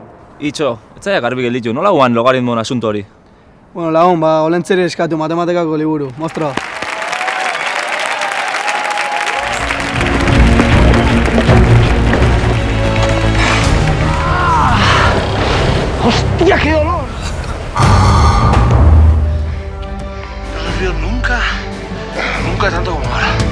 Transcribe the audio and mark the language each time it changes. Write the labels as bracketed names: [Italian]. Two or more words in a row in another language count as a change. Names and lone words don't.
[Basque] Itxo, ez zaiak garbi gelditu, nola guan logaritmoen asunto hori? Bueno, lagun, Olentzere eskatu matematikako liburu, mostro. [Spanish] ¡Hostia, qué dolor! No he sufrido nunca tanto como ahora.